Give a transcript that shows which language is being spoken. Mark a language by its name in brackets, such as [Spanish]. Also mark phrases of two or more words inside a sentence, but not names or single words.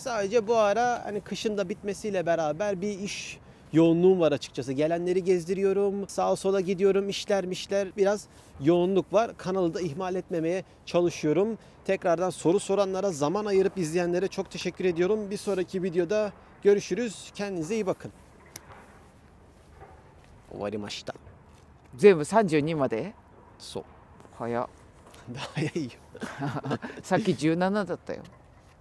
[Turkish] Sadece bu ara hani kışın da bitmesiyle beraber bir iş yoğunluğum var açıkçası. Gelenleri gezdiriyorum. Sağa sola gidiyorum. İşler biraz yoğunluk var. Kanalı da ihmal etmemeye çalışıyorum. Tekrardan soru soranlara, zaman ayırıp izleyenlere çok teşekkür ediyorum. Bir sonraki videoda görüşürüz. Kendinize iyi bakın. [Japanese] 終わりました。全部32まで。そう。早っ。早いよ。さっき17だったよ。